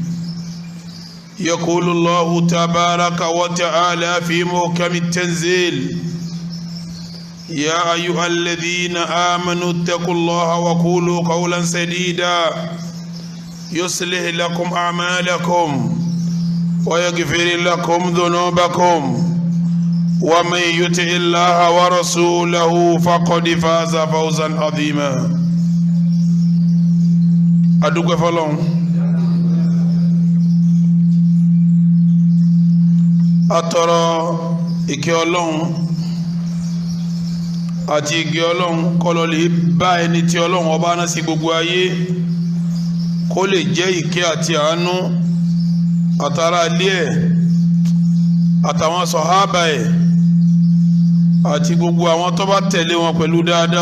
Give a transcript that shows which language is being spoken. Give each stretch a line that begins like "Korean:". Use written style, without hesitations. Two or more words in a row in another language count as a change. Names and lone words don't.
Arabic: يقول الله تبارك وتعالى في محكم التنزيل: يا أيها الذين آمنوا اتقوا الله وقولوا قولا سديدا يصلح لكم أعمالكم ويغفر لكم ذنوبكم ومن يطع الله ورسوله فقد فاز فوزا عظيما.
Yoruba: adúpẹ́ fọ́lọ́run atọrọ ìkẹ́ Ọlọ́run àti ìgẹ́ Ọlọ́run kọlọlẹ bá ẹni tí Ọlọ́run ọba rán sí gbogbo ayé kó lè jẹ́ ìkẹ́ àti àánú àtàrà ilé ẹ̀ àtàwọn sọ̀hábà ẹ̀ àti gbogbo àwọn tó bá tẹ̀lé wọn pẹ̀lú dáadáa.